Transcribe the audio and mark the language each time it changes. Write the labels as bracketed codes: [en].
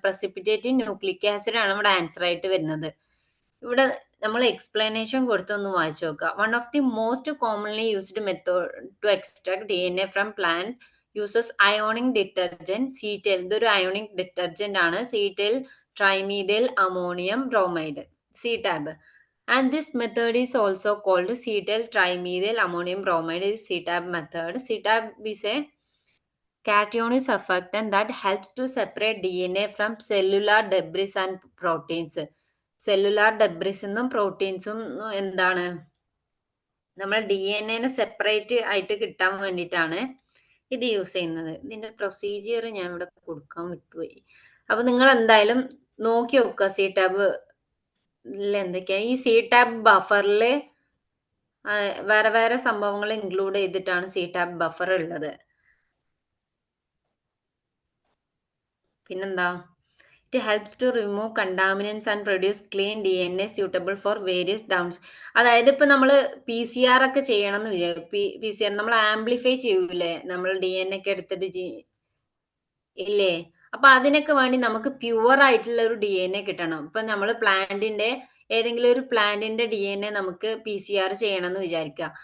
[ml] Precipitating nucleic acid ആണ് ഇവിടെ answer ആയിട്ട് വരുന്നത്. ഇവിടെ നമ്മൾ എക്സ്പ്ലനേഷൻ കൊടുത്തൊന്ന് വായിച്ചു നോക്കുക. [en] One of the most commonly used method to extract DNA from plant uses ionic detergent cetyl. [ml] ഇതൊരു അയോണിക് ഡിറ്റർജന്റ് ആണ്, cetyl trimethyl ammonium bromide, C tab. [en] And this method is also called cetyl trimethyl ammonium bromide is CTAB method. CTAB is a cation surfactant that helps to separate DNA from cellular debris and proteins. [ml] Cellular ഡെബ്രിസും പ്രോട്ടീൻസും എന്താണ്? നമ്മൾ DNA separate ആയിട്ട് കിട്ടാൻ വേണ്ടിയിട്ടാണ് ഇത് use ചെയ്യുന്നത്. ഇതിന്റെ procedure ഞാൻ ഇവിടെ കൊടുക്കാൻ വിട്ടുപോയി. അപ്പൊ നിങ്ങൾ എന്തായാലും നോക്കി നോക്കുക സി ടാബ് എന്തൊക്കെയാ. ഈ സി ടാബ് ബഫറിൽ വേറെ വേറെ സംഭവങ്ങൾ ഇൻക്ലൂഡ് ചെയ്തിട്ടാണ് സി ടാബ് ബഫർ ഉള്ളത്. പിന്നെന്താ? [en] It helps to remove contaminants and produce clean DNA suitable for various downs. [ml] അതായത് ഇപ്പൊ നമ്മൾ PCR ഒക്കെ ചെയ്യണം എന്ന് വിചാരിക്കും. PCR നമ്മൾ ആംപ്ലിഫൈ ചെയ്യൂലേ, നമ്മൾ DNA ഒക്കെ എടുത്തിട്ട് ഇല്ലേ? അപ്പൊ അതിനൊക്കെ വേണ്ടി നമുക്ക് പ്യുവർ ആയിട്ടുള്ള ഒരു DNA കിട്ടണം. ഇപ്പൊ നമ്മൾ ഏതെങ്കിലും ഒരു പ്ലാന്റിന്റെ DNA നമുക്ക് PCR ചെയ്യണം എന്ന് വിചാരിക്കുക.